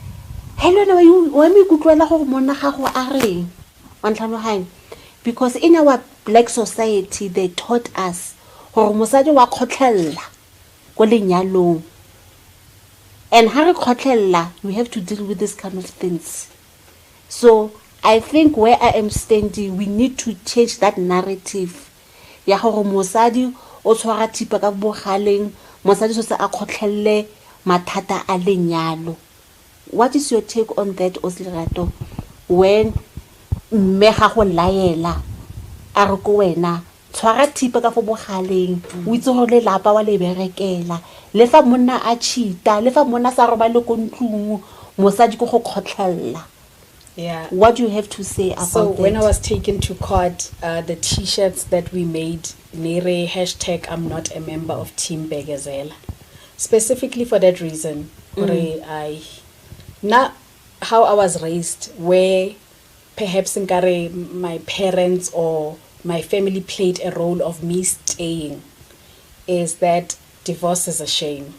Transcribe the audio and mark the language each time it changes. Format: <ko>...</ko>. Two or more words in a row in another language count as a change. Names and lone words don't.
<en>Because in our black society, they taught us and we have to deal with this kind of things. So I think where I am standing, we need to change that narrative.</en> <tn>Ya gore mosadi o tshwara thipa ka bogaleng, mosadi so se a khotlhelle mathata a lenyalo.</tn> <en>What is your take on that, Lerato?</en> <tn>When mme ga go laela a re ko wena tshwara thipa ka fo bogaleng, o itse gore lelapa wa le berekela, le fa monna a cheata, le fa monna sa roba le ko ntlung, mosadi go go khotlhella.</tn> <en>Yeah. What do you have to say about so that? When I was taken to court, the t-shirts that we made, Nere # I'm not a member of Team Begazela. Specifically for that reason, not how I was raised, where perhaps my parents or my family played a role of me staying, is that divorce is a shame.</en>